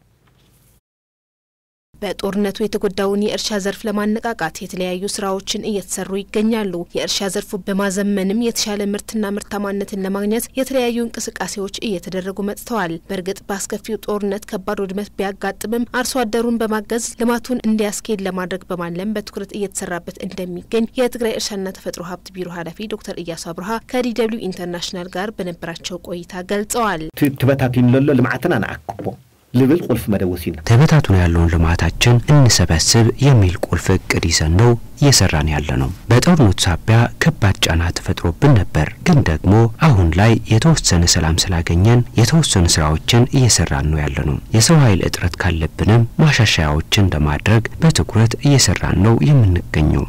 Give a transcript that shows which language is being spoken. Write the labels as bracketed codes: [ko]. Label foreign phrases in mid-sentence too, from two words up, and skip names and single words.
[am] በጦርነቱ የተጎዳውን የእርሻ ዘርፍ ለማነቃቃት የተለያዩ ስራዎችን እየተሰሩ ይገኛሉ። የእርሻ ዘርፉ በማዘመንም የተሻለ ምርትና ምርታማነትን ለማግኘት የተለያዩ እንቅስቃሴዎች እየተደረጉ መጥተዋል። በእርግጥ በአስከፊው ጦርነት ከባድ ውድመት ቢያጋጥምም አርሶ አደሩን በማገዝ ልማቱን እንዲያስኬድ ለማድረግ በማለም በትኩረት እየተሰራበት እንደሚገኝ የትግራይ እርሻና ተፈጥሮ ሀብት ቢሮ ኃላፊ ዶክተር ኢያሱ አብርሃ ከዲደብሊው ኢንተርናሽናል ጋር በነበራቸው ቆይታ ገልጸዋል። [ti] ትበታቲን ለሎ ልማዓትና ናአክቦ ልብል ቁልፍ መደወሲና [am] ተበታቱን ያለውን ልማታችን እንሰበስብ የሚል ቁልፍ እቅድ ይዘን ነው እየሰራን ያለነው። በጦርነቱ ሳቢያ ከባድ ጫና ተፈጥሮብን ነበር፣ ግን ደግሞ አሁን ላይ የተወሰነ ሰላም ስላገኘን የተወሰኑ ስራዎችን እየሰራን ነው ያለነው። የሰው ኃይል እጥረት ካለብንም ማሻሻያዎችን ለማድረግ በትኩረት እየሰራን ነው የምንገኘው።